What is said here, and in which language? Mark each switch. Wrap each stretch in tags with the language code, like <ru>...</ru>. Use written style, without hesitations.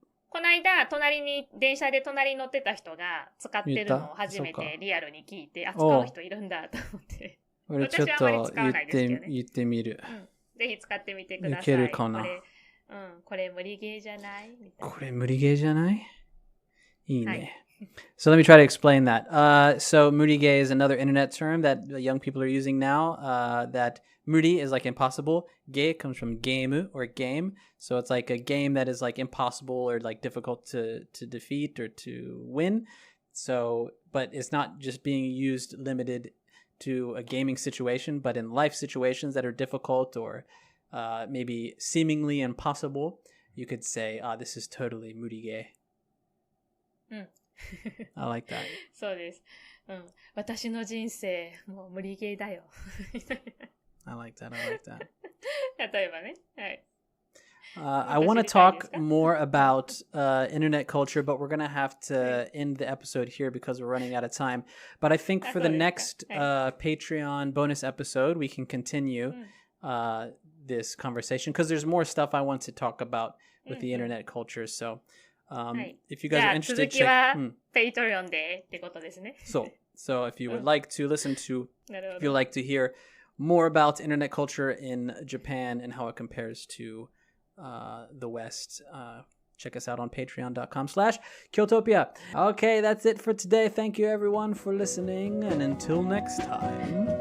<ja>この間、電車で隣に乗ってた人が使ってるのを初めてリアルに聞いて、使う人いるんだと思って。俺ちょっと言ってみる。ぜひ使ってみてください。いけるかな。これ無理ゲーじゃないみたいな。これ無理ゲーじゃないいいね。</ja> <en>So let me try to explain that. So murige is another internet term that young people are using now. That muri is like impossible. Ge comes from game or game. So it's like a game that is like impossible or like difficult to defeat or to win. So, but it's not just being used limited to a gaming situation, but in life situations that are difficult or maybe seemingly impossible, you could say, this is totally murige. I like that.</en> <ja>そうです。私の人生、もう無理ゲーだよ。</ja> <en>I like that.</en> <ja>例えばね。はい。</ja> <en>I want to talk more about internet culture, but we're going to have to end the episode here because we're running out of time. But I think for the next Patreon bonus episode, we can continue this conversation because there's more stuff I want to talk about with the internet culture. So if you guys are interested,</en> <ja>続きは Patreon でってことですね。</ja> <en>So if you would like to listen to, if you'd like to hear more about internet culture in Japan and how it compares to the West, check us out on patreon.com/Kyotopia. Okay, that's it for today. Thank you everyone for listening, and until next time.</en>